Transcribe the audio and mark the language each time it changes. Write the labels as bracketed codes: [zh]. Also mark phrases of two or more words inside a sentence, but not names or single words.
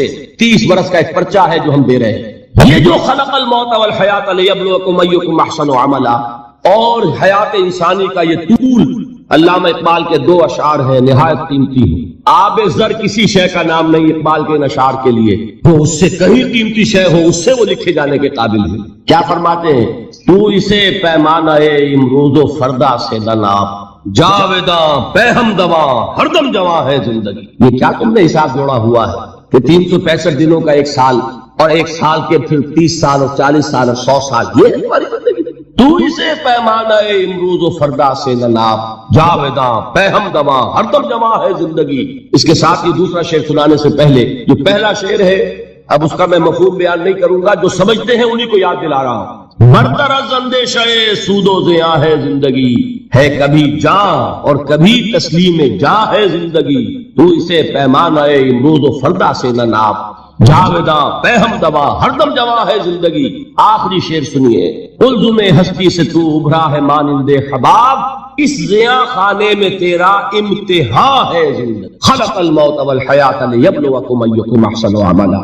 [ur] 30 برس کا ایک پرچہ ہے جو ہم دے رہے ہیں۔ یہ جو [ar] خلق الموت والحیات لیبلوکم ایکم احسن عملا، [ur] اور حیات انسانی کا یہ طول، علامہ اقبال کے 2 اشعار ہیں نہایت قیمتی ہیں۔ آب زر کسی شے کا نام نہیں اقبال کے ان اشعار کے لیے، وہ اس سے کہیں قیمتی شے ہو اس سے وہ لکھے جانے کے قابل ہے۔ کیا فرماتے ہیں؟ تو اسے پیمانہ امروز و فردا سے نہ ناپ، جاویداں پہ ہم دواں ہر دم جواں ہے زندگی۔ یہ کیا تم نے حساب جوڑا ہوا ہے کہ 365 دنوں کا 1 سال، اور 1 سال کے پھر 30 سال اور 40 سال اور 100 سال، یہ ہے تمہاری زندگی؟ تو اسے پیمانہ امروز و فردا سے نہ ناپ، جاویداں پہ ہم دواں ہر دم جواں ہے زندگی۔ اس کے ساتھ یہ دوسرا شعر سنانے سے پہلے جو پہلا شعر ہے، اب اس کا میں مفہوم بیان نہیں کروں گا، جو سمجھتے ہیں انہی کو یاد دلا رہا ہوں۔ برطرز اندیشہ سود و زیاں ہے زندگی، ہے کبھی جاں اور کبھی تسلیم جاں ہے زندگی۔ تو اسے پیمانہ امروز و فردا سے نہ ناپ، جاویداں پہ ہم دوا ہر دم جواں ہے زندگی۔ آخری شعر سنیے، قلزم ہستی سے تو ابھرا ہے مانند حباب، اس زیاں خانے میں تیرا امتحان ہے زندگی۔ [ar] خلق الموت والحیات لیبلوکم ایکم احسن عملا۔